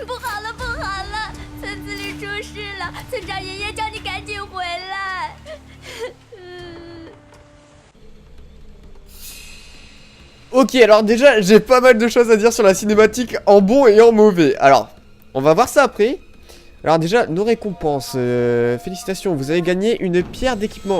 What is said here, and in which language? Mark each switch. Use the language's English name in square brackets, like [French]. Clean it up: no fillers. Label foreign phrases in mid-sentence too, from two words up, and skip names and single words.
[Chinese] 不好了，不好了！村子里出事了，村长爷爷叫你赶紧回来。 [French] Ok, alors déjà, j'ai pas mal de choses à dire sur la cinématique en bon et en mauvais. Alors, on va voir ça après. Alors déjà, nos récompenses. Félicitations, vous avez gagné une pierre d'équipement.